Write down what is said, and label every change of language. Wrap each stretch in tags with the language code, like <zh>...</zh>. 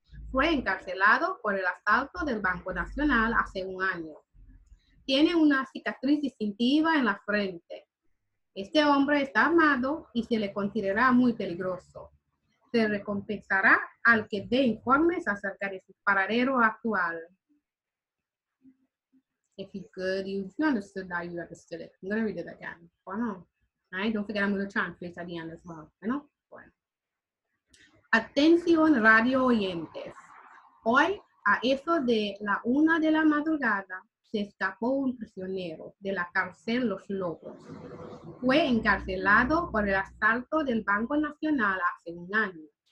<es>Fue encarcelado por el asalto del Banco Nacional hace un año. Tiene una cicatriz distintiva en la frente. Este hombre está armado y se le considera muy peligroso. Se recompensará al que dé informes acerca de su paradero actual.</es> <en>If you could, if you understood that, you understood it. I'm going to read it again.</en> <es>Bueno.</es> <en>All right, don't forget I'm going to translate at the end as well.</en> <es>Bueno. Bueno. Atención radio oyentes. Hoy, a eso de la 1 de la madrugada, se escapó un prisionero de la cárcel Los Lobos. Fue encarcelado por el asalto del Banco Nacional hace un año.</es>